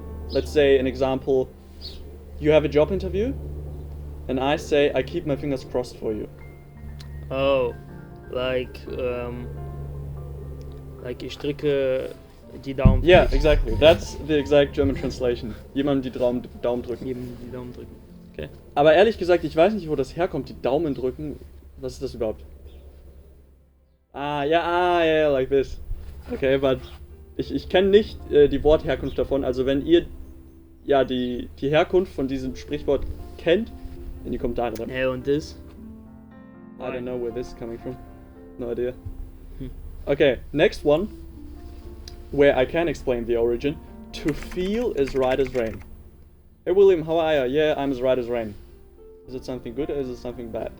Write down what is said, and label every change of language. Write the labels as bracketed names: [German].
[English] Let's say an example. You have a job interview, and I say I keep my fingers crossed for you. Oh, like [German] ich drücke die Daumen. [English] Yeah, exactly. That's the exact German translation. [German] Jemandem die Daumen drücken. Jedem die Daumen drücken. Okay. Aber ehrlich gesagt, ich weiß nicht, wo das herkommt, die Daumen drücken. Was ist das überhaupt? [English] Yeah, like this. Okay, but [German] ich kenne nicht die Wortherkunft davon. Also wenn ihr die Herkunft von diesem Sprichwort kennt, in die Kommentare dann. Hey, und das? [English] I don't know where this is coming from. No idea. Okay, next one, where I can explain the origin. To feel as right as rain. Hey William, how are you? Yeah, I'm as right as rain. Is it something good or is it something bad?